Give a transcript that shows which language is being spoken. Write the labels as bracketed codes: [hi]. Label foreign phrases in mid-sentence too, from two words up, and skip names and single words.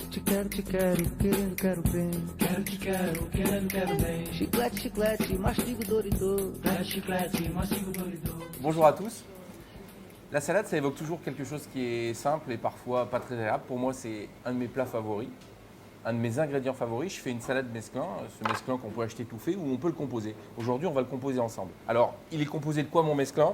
[pt] Quero te quero, querendo quero bem. Quero te quero, querendo quero bem. Chiclete, chiclete, mastigo Doritos. Chiclete, chiclete, mastigo Doritos. [fr] Bonjour à tous. La salade, ça évoque toujours quelque chose qui est simple et parfois pas très agréable. Pour moi, c'est un de mes plats favoris, un de mes ingrédients favoris. Je fais une salade mesclun, ce mesclun qu'on peut acheter tout fait ou on peut le composer. Aujourd'hui, on va le composer ensemble. Alors, il est composé de quoi mon mesclun?